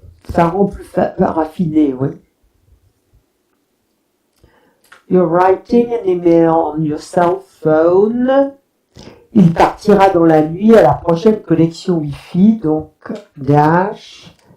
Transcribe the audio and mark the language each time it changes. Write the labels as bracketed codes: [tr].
[fr] Ça rend plus raffiné, oui. [en] You're writing an email on your cell phone. [fr] Il partira dans la nuit à la prochaine connexion Wi-Fi, donc dash.